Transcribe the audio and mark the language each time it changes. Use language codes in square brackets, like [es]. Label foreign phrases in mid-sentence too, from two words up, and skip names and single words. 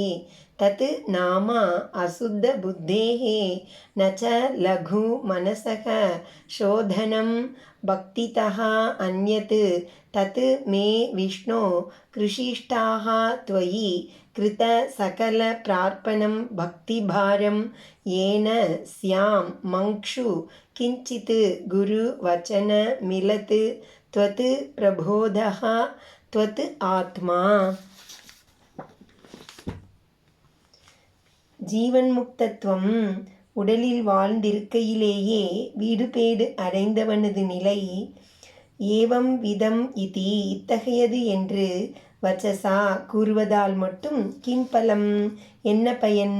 [sa] तत् नाम अशुद्ध बुद्धेः न च लघु मनसः शोधनं भक्तितः अन्यत् तत् मे विष्णो कृषिष्टाः त्वयि कृत सकल प्रार्पणं भक्तिभारं येन स्यां मङ्क्षु किञ्चित् गुरु वचन मिलत् त्वत् प्रबोधः त्वत् आत्मा. [ta] ஜீவன் முக்தத்துவம் உடலில் வாழ்ந்திருக்கையிலேயே வீடுபேடு அடைந்தவனது நிலை [sa] एवं विधम् इति [ta] இத்தகையது என்று வச்சசா கூறுவதால் மட்டும் கிம்பலம் என்ன பயன்?